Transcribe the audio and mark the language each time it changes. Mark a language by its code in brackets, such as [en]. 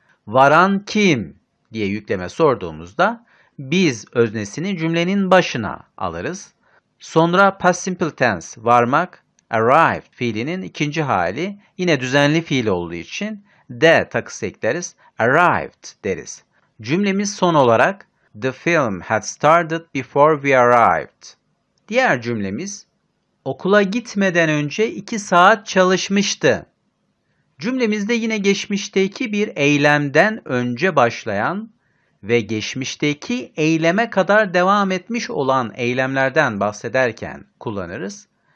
[tr] Varan kim diye yükleme sorduğumuzda biz öznesini cümlenin başına alırız. Sonra past simple tense varmak arrived fiilinin ikinci hali yine düzenli fiil olduğu için de takısı ekleriz. Arrived deriz. Cümlemiz son olarak [en] the film had started before we arrived. [tr] Diğer cümlemiz okula gitmeden önce 2 saat çalışmıştı. Cümlemizde yine geçmişteki bir eylemden önce başlayan ve geçmişteki eyleme kadar devam etmiş olan eylemlerden bahsederken kullanırız.